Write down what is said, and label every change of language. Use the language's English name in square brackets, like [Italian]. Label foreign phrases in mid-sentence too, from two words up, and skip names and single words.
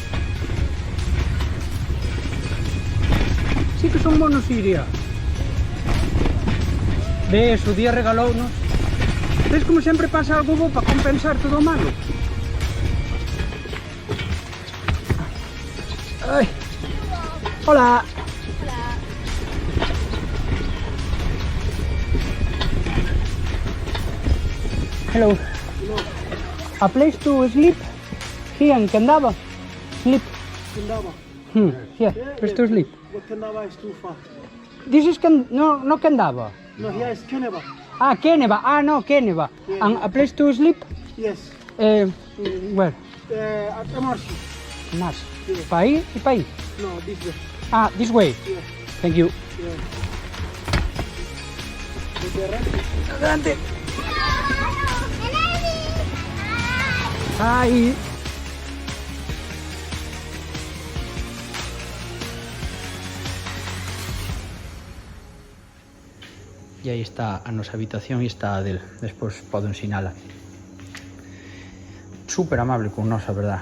[Spanish] Sí que son monos, Iria. [Galician] Ves, o día regalounos. Ves como sempre pasa algo bo para compensar todo o malo. Ai. [Spanish] Hola. [English] Hello. A place to sleep? Here in Kendava? Sleep? Kendava. Here, place to sleep. But Kendava is too far. This is no Kendava. No, here is Keneva. Ah, Keneva. Ah, no, Keneva. Yeah. And a place to sleep? Yes. Where? At MRC. [Spanish] Más. [English] Yeah. [Spanish] ¿Pa ahí y pa ahí? [English] No, this way. Ah, this way. Yeah. Thank you. Yeah. Okay, right? [Spanish] Adelante. Hi. [Galician] E aí está a nosa habitación e está a del. Despois podo ensinala. Super amable con nós, a verdad.